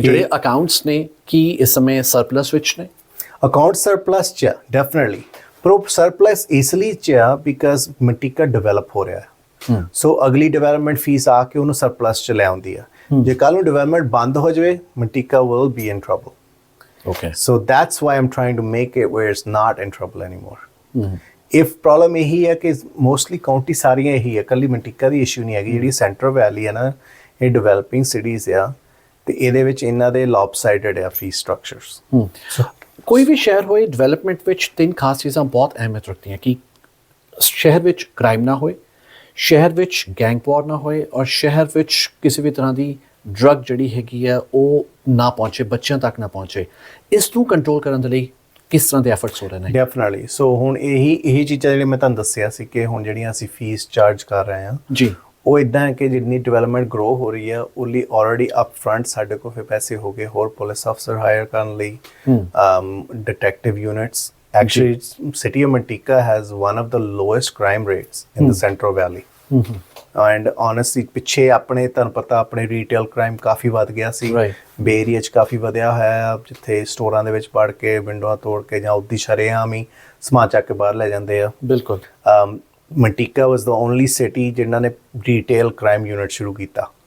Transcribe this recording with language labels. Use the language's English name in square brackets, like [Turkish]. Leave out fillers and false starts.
[Punjabi] ਜਿਹੜੇ ਅਕਾਊਂਟਸ ਨੇ ਕੀ ਇਸ ਸਮੇਂ ਸਰਪਲਸ ਵਿੱਚ ਨੇ? ਅਕਾਊਂਟ ਸਰਪਲਸ 'ਚ ਡੈਫੀਨਿਟਲੀ, ਪਰ ਉਹ ਸਰਪਲਸ ਇਸ ਲਈ 'ਚ ਆ ਬਿਕਾਜ਼ ਮਟੀਕਾ ਡਿਵੈਲਪ ਹੋ ਰਿਹਾ ਹੈ। ਸੋ ਅਗਲੀ ਡਿਵੈਲਪਮੈਂਟ ਫੀਸ ਆ ਕੇ ਉਹਨੂੰ ਸਰਪਲਸ 'ਚ ਲੈ ਆਉਂਦੀ ਆ। ਜੇ ਕੱਲ੍ਹ ਨੂੰ ਡਿਵੈਲਪਮੈਂਟ ਬੰਦ ਹੋ ਜਾਵੇ, [English] ਮਟੀਕਾ will be in trouble. Okay. So that's why I'm trying to make it where it's not in trouble anymore. [Punjabi] If problem ਇਹੀ ਹੈ ਕਿ mostly county ਸਾਰੀਆਂ ਇਹੀ ਹੈ, ਕੱਲੀ ਮੰਟਿਕਾ ਦੀ ਇਸ਼ੂ ਨਹੀਂ ਹੈਗੀ। ਜਿਹੜੀ ਸੈਂਟਰਲ ਵੈਲੀ ਹੈ ਨਾ, ਇਹ ਡਿਵੈਲਪਿੰਗ ਸਿਟੀਜ਼ ਆ, ਤੇ ਇਹਦੇ ਵਿੱਚ ਇਹਨਾਂ ਦੇ ਲੌਪਸਾਈਡਡ ਆ ਫੀਸ ਸਟਰਕਚਰਸ। ਕੋਈ ਵੀ ਸ਼ਹਿਰ ਹੋਏ, ਡਿਵੈਲਪਮੈਂਟ ਵਿੱਚ 3 ਖਾਸ ਚੀਜ਼ਾਂ ਬਹੁਤ ਅਹਿਮੀਅਤ ਰੱਖਦੀਆਂ ਕਿ ਸ਼ਹਿਰ ਵਿੱਚ ਕ੍ਰਾਈਮ ਨਾ ਹੋਏ, ਸ਼ਹਿਰ ਵਿੱਚ ਗੈਂਗ ਵਾਰ ਨਾ ਹੋਏ, ਔਰ ਸ਼ਹਿਰ ਵਿੱਚ ਕਿਸੇ ਵੀ ਤਰ੍ਹਾਂ ਦੀ ਡਰੱਗ ਜਿਹੜੀ ਹੈਗੀ ਆ ਉਹ ਨਾ ਪਹੁੰਚੇ, ਬੱਚਿਆਂ ਤੱਕ ਨਾ ਪਹੁੰਚੇ। ਇਸ ਨੂੰ ਕੰਟਰੋਲ ਕਰਨ ਦੇ ਲਈ ਕਿਸ ਤਰ੍ਹਾਂ ਦੇ ਐਫਰਟਸ ਹੋ ਰਹੇ ਨੇ? ਡੈਫੀਨਿਟਲੀ। ਸੋ ਹੁਣ ਇਹੀ ਚੀਜ਼ਾਂ ਜਿਹੜੀਆਂ ਮੈਂ ਤੁਹਾਨੂੰ ਦੱਸਿਆ ਸੀ ਕਿ ਹੁਣ ਜਿਹੜੀਆਂ ਅਸੀਂ ਫੀਸ ਚਾਰਜ ਕਰ ਰਹੇ ਹਾਂ, ਜੀ, ਉਹ ਇੱਦਾਂ ਹੈ ਕਿ ਜਿੰਨੀ ਡਿਵੈਲਪਮੈਂਟ ਗਰੋ ਹੋ ਰਹੀ ਹੈ, ਉਹਲੀ ਆਲਰੇਡੀ ਅਪ ਫਰੰਟ ਸਾਡੇ ਕੋਲ ਫਿਰ ਪੈਸੇ ਹੋ ਗਏ ਹੋਰ ਪੁਲਿਸ ਅਫਸਰ ਹਾਇਰ ਕਰਨ ਲਈ, detective units. [English] Actually, city of Manteca has one of the lowest crime rates in the Central Valley. And honestly, [Punjabi] ਪਿੱਛੇ ਆਪਣੇ ਤੁਹਾਨੂੰ ਪਤਾ ਆਪਣੇ ਰੀਟੇਲ ਕ੍ਰਾਈਮ ਕਾਫੀ ਵੱਧ ਗਿਆ ਸੀ। ਬੇ ਏਰੀਆ 'ਚ ਕਾਫੀ ਵਧਿਆ ਹੋਇਆ, ਜਿੱਥੇ ਸਟੋਰਾਂ ਦੇ ਵਿੱਚ ਵੜ ਕੇ ਵਿੰਡੋਆਂ ਤੋੜ ਕੇ ਜਾਂ ਉੱਦੀ ਸ਼ਰੇਆਮ ਹੀ ਸਮਾਨ ਚੱਕ ਕੇ ਬਾਹਰ ਲੈ ਜਾਂਦੇ ਆ। ਬਿਲਕੁਲ। [English] Manteca was the only city [Punjabi] ਜਿਨ੍ਹਾਂ ਨੇ ਰੀਟੇਲ ਕ੍ਰਾਈਮ ਯੂਨਿਟ ਸ਼ੁਰੂ ਕੀਤਾ